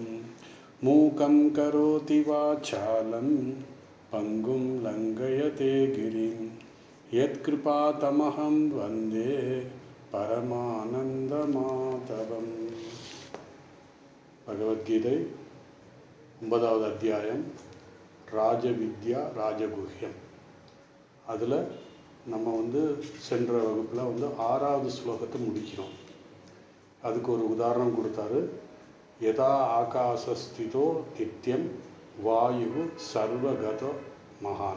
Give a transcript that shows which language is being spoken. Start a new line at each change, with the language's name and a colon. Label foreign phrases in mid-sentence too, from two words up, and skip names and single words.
Sanskrit: मूकं करोति वाचालं पंगुं लंघयते गिरिं यत्कृपातमहं वन्दे परमानन्दमाधवम्।
Tamil: भगवद्गीதை 9வது அத்தியாயம் ராஜவித்யா ராஜகுஹ்யம். அதில் நம்ம சென்ற வகுப்பில் 6வது ஸ்லோகத்தை முடிக்கிறோம். அதுக்கு ஒரு உதாரணம் கொடுத்தாரு.
Sanskrit: यथा आकाशस्थितो नित्यं वायु सर्वगतो महान्.